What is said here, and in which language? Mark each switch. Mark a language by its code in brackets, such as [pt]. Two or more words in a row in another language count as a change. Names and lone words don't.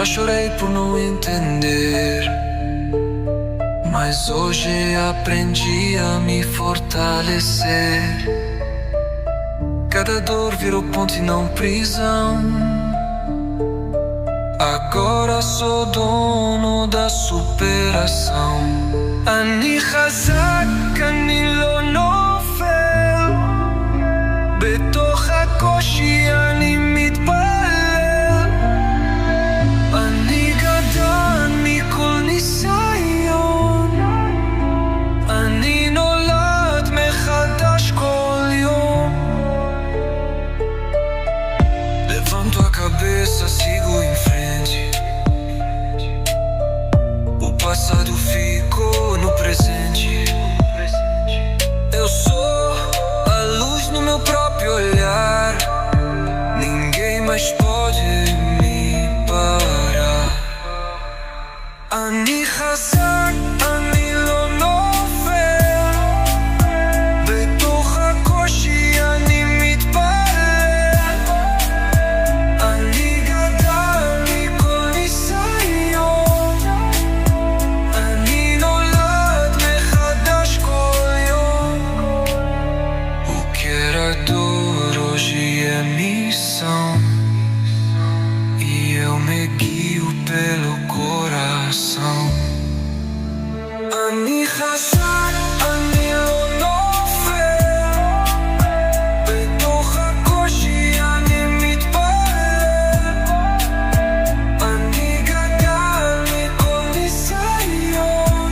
[pt] chorei por não entender, mas hoje aprendi a me fortalecer. Cada dor virou ponte e não prisão. Agora sou dono da superação. [he] Ani חזק, אני לא נופל. בתוך הקושי אני מתפלל. אני גדל מכל ניסיון. אני נולד מחדש כל יום. [pt] Levanto a cabeça, sigo em frente. O passado ficou no presente. Eu sou a luz no meu próprio olhar. Ninguém mais pode me parar. [he] אני חזק, אני לא נופל. בתוך הקושי אני מתפלל. אני גדל מכל ניסיון. אני נולד מחדש כל יום. [pt] O que era dor hoje é missão. E eu me guio pelo coração. [he] אני חזק, אני לא נופל. בתוך הקושי אני מתפלל. אני גדל מכל ניסיון.